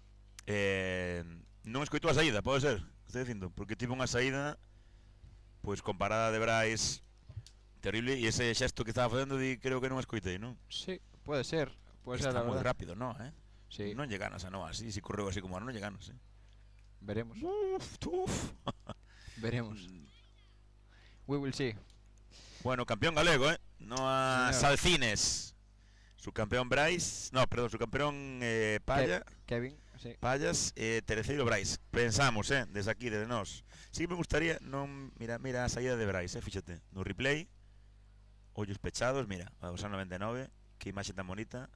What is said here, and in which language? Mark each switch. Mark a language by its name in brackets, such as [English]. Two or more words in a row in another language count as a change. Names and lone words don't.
[Galician] Non escoitou a saída, pode ser, estou dicindo, porque tive unha saída pois comparada de Bryce terrible, e ese xesto que estaba facendo creo que non escoitei, non? [Spanish] Sí, puede ser. [Galician] Está [Spanish] la [Galician] moi [Spanish] verdad. [Galician] rápido, non, Sí. Non lle ganas a Noah así, si correu así como non lle ganas, Veremos. Uf. Veremos. [English] We will see. [Galician] Bueno, campeón galego, Noah Señor. Salcines. [Spanish] Su campeón Bryce, no, perdón, su campeón Palla. [Galician] Kevin, sí. Pallas, terceiro Bryce. Pensamos, desde aquí, desde nós. [Spanish] Sí que me gustaría, [Galician] non, mira a saída de Bryce, fíxate, no replay, ollos pechados, mira, a dorsal 99, que imaxe tan bonita.